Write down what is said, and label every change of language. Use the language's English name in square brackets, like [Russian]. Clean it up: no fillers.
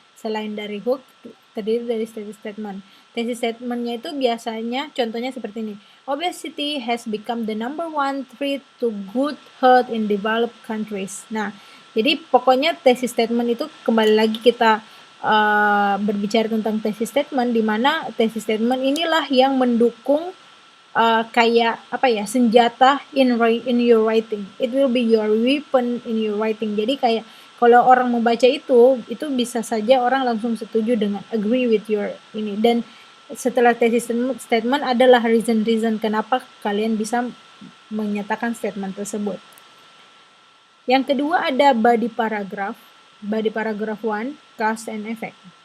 [Indonesian] Selain dari hook, terdiri dari thesis statement. Thesis statementnya itu biasanya contohnya seperti ini. [English] Obesity has become the number one threat to good health in developed countries. [Indonesian] Nah, jadi pokoknya thesis statement itu kembali lagi kita berbicara tentang thesis statement, di mana thesis statement inilah yang mendukung kayak senjata [English] in your writing. It will be your weapon in your writing. [Indonesian] Jadi kayak kalau orang membaca itu bisa saja orang langsung setuju dengan [English] agree with your [Indonesian] ini. Dan setelah thesis statement adalah reason kenapa kalian bisa menyatakan statement tersebut. Yang kedua ada body paragraph. [English] Body paragraph 1, cause and effect.